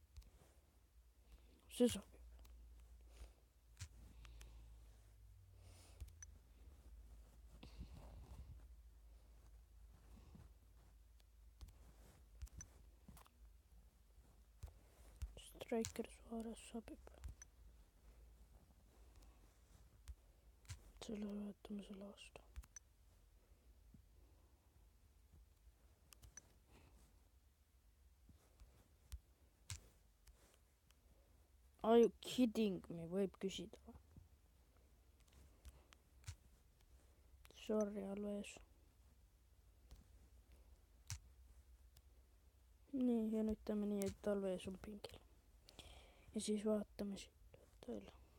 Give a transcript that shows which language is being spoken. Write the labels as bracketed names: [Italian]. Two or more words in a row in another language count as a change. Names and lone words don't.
[Estonian] See sobib. Striker Suarez sobib. Selle võtame selle vastu. [English] Are you kidding me? [Estonian] Võib küsida. [English] Sorry, Alves. [Estonian] Nii, ja nüüd teeme nii, et Alves on pingil. Ja siis vaatame siit veel.